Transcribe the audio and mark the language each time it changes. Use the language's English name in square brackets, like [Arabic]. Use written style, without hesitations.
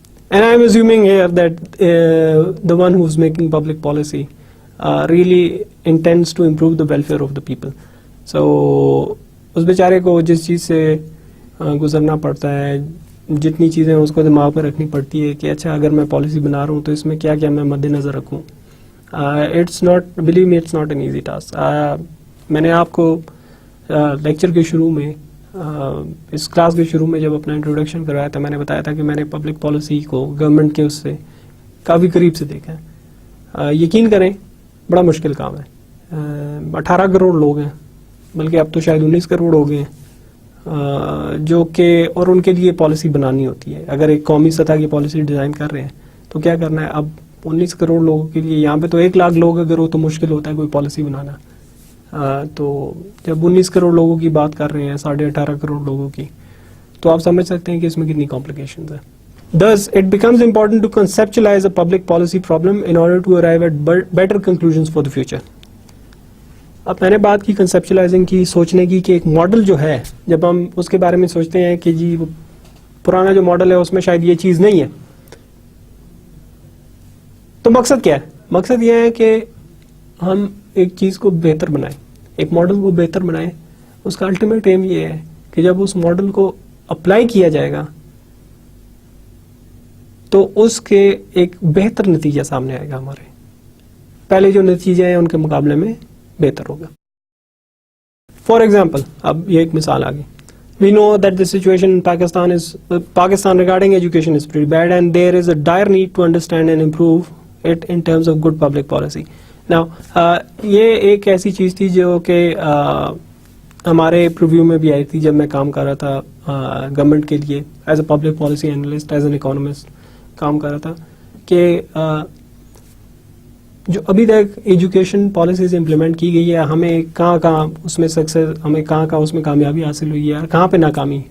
[English] And I'm assuming here that the one who's making public policy really intends to improve the welfare of the people. [Urdu] So اس بیچارے کو جس چیز سے گزرنا پڑتا ہے, جتنی چیزیں اس کو دماغ پہ رکھنی پڑتی ہے کہ اچھا اگر میں پالیسی بنا رہا ہوں تو اس میں کیا کیا میں مد نظر رکھوں. [English] It's not, believe me, it's not an easy task. [Urdu] میں نے آپ کو لیکچر کے شروع میں, اس کلاس کے شروع میں جب اپنا انٹروڈکشن کروایا تھا, میں نے بتایا تھا کہ میں نے پبلک پالیسی کو گورنمنٹ کے اس سے کافی قریب سے دیکھا ہے. یقین کریں بڑا مشکل کام ہے. 18 کروڑ لوگ ہیں, بلکہ اب تو شاید 19 کروڑ ہو گئے ہیں, جو کہ اور ان کے لیے پالیسی بنانی ہوتی ہے. اگر ایک قومی سطح کی پالیسی ڈیزائن کر رہے ہیں تو کیا کرنا ہے. اب 19 کروڑ لوگوں کے لیے, یہاں پہ تو 1 لاکھ لوگ اگر ہو تو مشکل ہوتا ہے کوئی پالیسی بنانا. تو جب 19 کروڑ لوگوں کی بات کر رہے ہیں, 18.5 کروڑ لوگوں کی, تو آپ سمجھ سکتے ہیں کہ اس میں کتنی کمپلیکیشنز ہیں. [English] Thus, it becomes important to conceptualize a public policy problem in order to arrive at better conclusions for the future. [Urdu] اب میں نے بات کی کنسیپچلائزنگ کی, سوچنے کی کہ ایک ماڈل جو ہے, جب ہم اس کے بارے میں سوچتے ہیں کہ جی پرانا جو ماڈل ہے اس میں شاید یہ چیز نہیں ہے, تو مقصد کیا ہے؟ مقصد یہ ہے کہ ہم ایک چیز کو بہتر بنائیں, ایک ماڈل کو بہتر بنائیں. اس کا الٹیمیٹ ایم یہ ہے کہ جب اس ماڈل کو اپلائی کیا جائے گا تو اس کے ایک بہتر نتیجہ سامنے آئے گا. ہمارے پہلے جو نتیجے ہیں ان کے مقابلے میں بہتر ہوگا. فار ایگزامپل, اب یہ ایک مثال آ گئی. [English] We know that the situation in Pakistan regarding education is pretty bad and there is a dire need to understand and improve it in terms of good public policy. [Urdu] Now, یہ ایک ایسی چیز تھی جو کہ ہمارے پریویو میں بھی آئی تھی جب میں کام کر رہا تھا گورنمنٹ کے لیے [English] as a public policy analyst, as an economist [Urdu] کام کر رہا تھا, کہ جو ابھی تک ایجوکیشن پالیسیز امپلیمنٹ کی گئی ہے, ہمیں کہاں اس میں سکسیز, ہمیں کہاں اس میں کامیابی حاصل ہوئی ہے, کہاں پہ ناکامی.